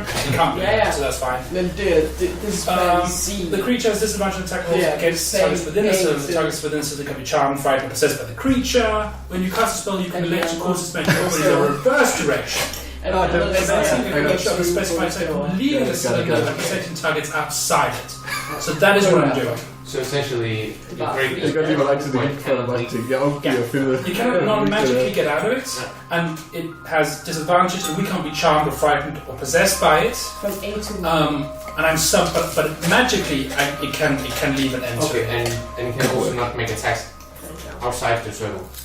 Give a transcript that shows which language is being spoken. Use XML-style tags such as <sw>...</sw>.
<en>It can't do that, so that's fine. The creature has disadvantage attack rolls against targets within the cylinder. Targets within the cylinder can be charmed, frightened, or possessed by the creature. When you cast a spell, you can elect to cause its magic in a reverse direction. Preventing a creature of a specified type from leaving the cylinder and protecting targets outside it. So that is what I'm doing. So essentially,</en> <da>Jeg kan lige, hvor lang tid det gik, før der bare tænkte, jeg opgiver at finde</da> <en>You cannot non-magically get out of it, and it has disadvantage, and we can't be charmed or frightened or possessed by it. From A to And I'm sub, but magically it can leave an enter. Okay, and it can also not make attacks outside the circle.</en>